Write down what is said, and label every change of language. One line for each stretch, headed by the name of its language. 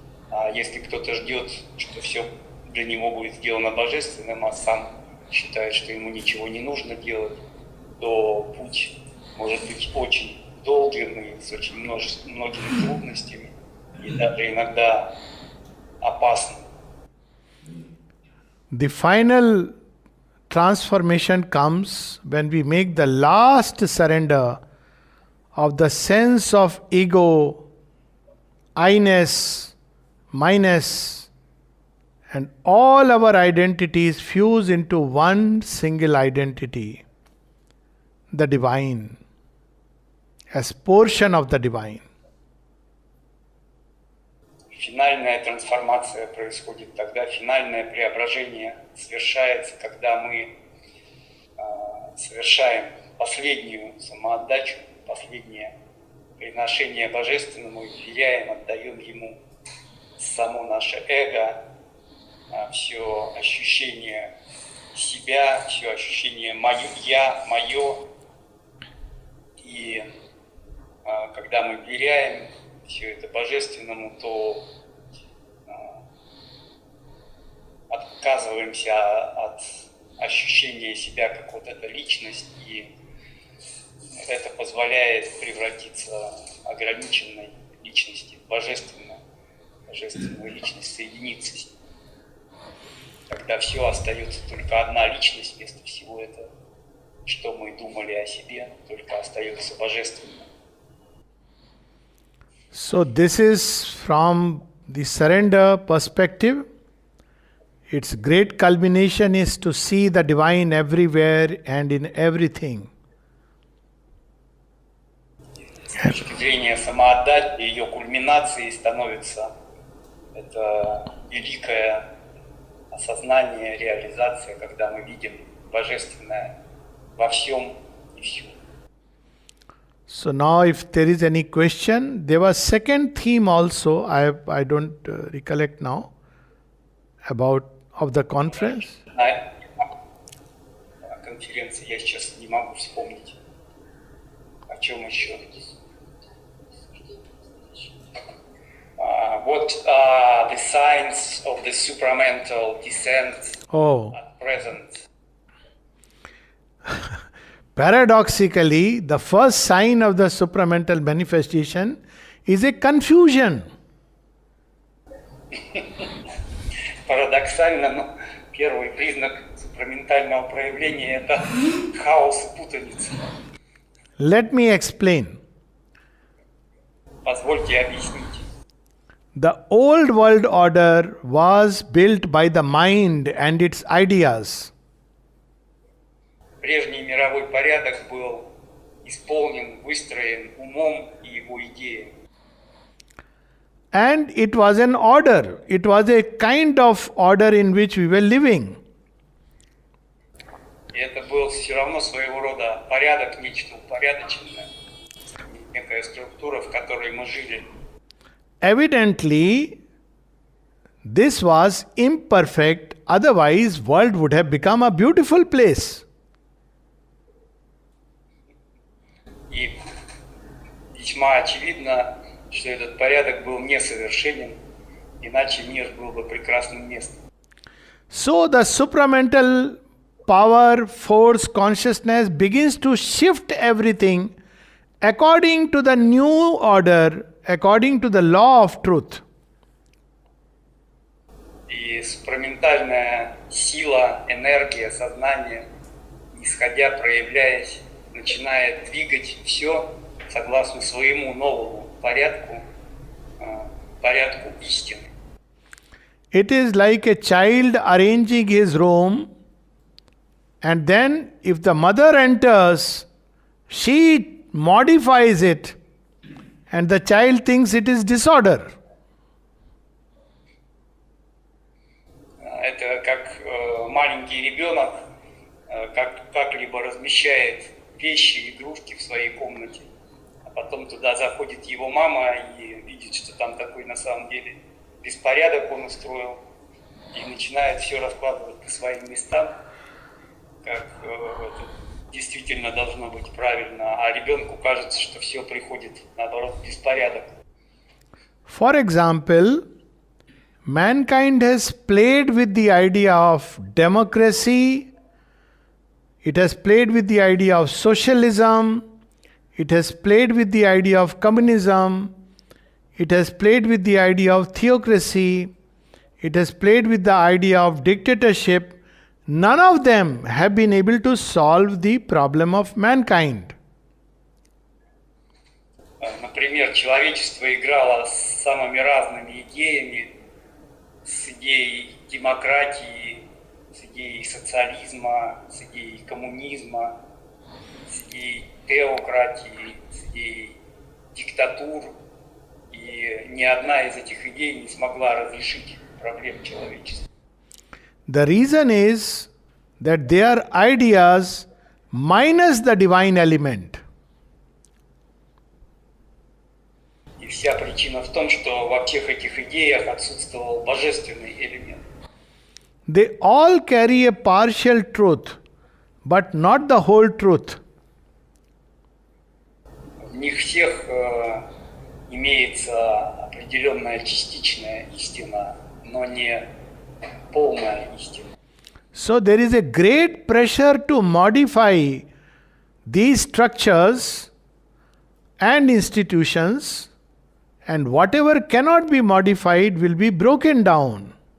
Russian: А если кто-то ждет, что все для него будет сделано божественным, а сам считает, что ему ничего не нужно делать, то путь может быть очень долгим и с очень многими трудностями, и даже иногда опасным.
English: The final transformation comes when we make the last surrender of the sense of ego, I-ness, minus, and all our identities fuse into one single identity, the divine, as portion of the divine.
Russian: Финальная трансформация происходит тогда, финальное преображение совершается, когда мы совершаем последнюю самоотдачу, последнее приношение Божественному и вверяем, отдаем Ему само наше эго, все ощущение себя, все ощущение «я», «моё». И когда мы вверяем все это Божественному, то отказываемся от ощущения себя как вот эта личность, и это позволяет превратиться в ограниченной личности, в божественную личность, соединиться с ней. Когда все остается только одна личность, вместо всего этого, что мы думали о себе, только остается божественное.
English: So this is from the surrender perspective. Its great culmination is to see the divine everywhere and in everything.
Russian: С точки зрения самоотдачи, ее кульминацией становится это великое осознание, реализация, когда мы видим божественное во всем и всюду.
English: So now if there is any question, there was second theme also, I don't recollect now, about of the conference.
Russian: На конференции я сейчас не могу вспомнить. О чем еще?
English: What are the signs of the supramental descent at present? Paradoxically, the first sign of the supramental manifestation is a confusion.
Russian: Парадоксально, но первый признак супраментального проявления – это хаос и путаница.
English: Let me explain.
Russian: Позвольте объяснить.
English: The old world order was built by the mind and its ideas.
Russian: Прежний мировой порядок был исполнен, выстроен умом и его идеей.
English: And it was an order. It was a kind of order in which we were living.
Russian: И это был все равно своего рода порядок, нечто упорядоченное, некая структура, в которой мы жили.
English: Evidently, this was imperfect, otherwise world would have become a beautiful place.
Russian: И весьма очевидно, что этот порядок был несовершенен, иначе мир был бы прекрасным местом.
English: So the supramental power, force, consciousness begins to shift everything according to the new order, according to the law of truth.
Russian: И супраментальная сила, энергия, сознание, исходя, проявляясь, начинает двигать все согласно своему новому порядку, порядку истины.
English: It is like a child arranging his room, and then if the mother enters, she modifies it, and the child thinks it is disorder.
Russian: Это как маленький ребенок как-либо размещает вещи, игрушки в своей комнате, а потом туда заходит его мама и видит, что там такой на самом деле беспорядок он устроил, и начинает все раскладывать по своим местам, как это действительно должно быть правильно, а ребенку кажется, что все приходит, наоборот, в беспорядок.
English: For example, mankind has played with the idea of democracy, it has played with the idea of socialism, it has played with the idea of communism, it has played with the idea of theocracy, it has played with the idea of dictatorship. None of them have been able to solve the problem of mankind.
Russian: Например, человечество играло с самыми разными идеями, с идеей демократии, с идеей социализма, с идеей коммунизма, с идеей теократии, с идеей диктатур. И ни одна из этих идей не смогла разрешить проблем человечества.
English: The reason is that they are ideas minus the divine element.
Russian: И вся причина в том, что во всех этих идеях отсутствовал божественный элемент.
English: They all carry a partial truth, but not the whole truth.
Russian: В них всех имеется определенная частичная истина, но не полная истина.
English: So there is a great pressure to modify these structures and institutions, and whatever cannot be modified will be broken down.